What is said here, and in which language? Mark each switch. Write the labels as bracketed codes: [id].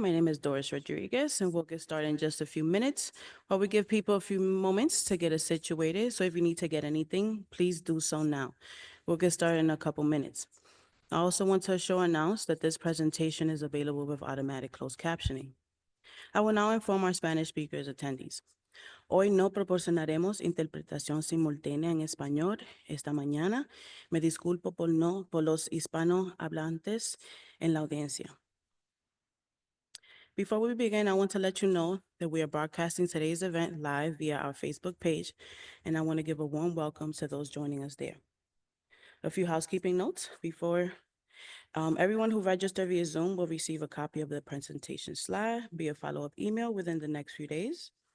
[en] My name is Doris Rodriguez, and we'll get started in just a few minutes while we give people a few moments to get us situated. So if you need to get anything, please do so now. We'll get started in a couple minutes. I also want to announce that this presentation is available with automatic closed captioning. I will now inform our Spanish speakers attendees. [es] Hoy no proporcionaremos interpretación simultánea en español esta mañana. Me disculpo por los hispanohablantes en la audiencia. [en] Before we begin, I want to let you know that we are broadcasting today's event live via our Facebook page, and I want to give a warm welcome to those joining us there. A few housekeeping notes before everyone who registered via Zoom will receive a copy of the presentation slide via follow-up email within the next few days.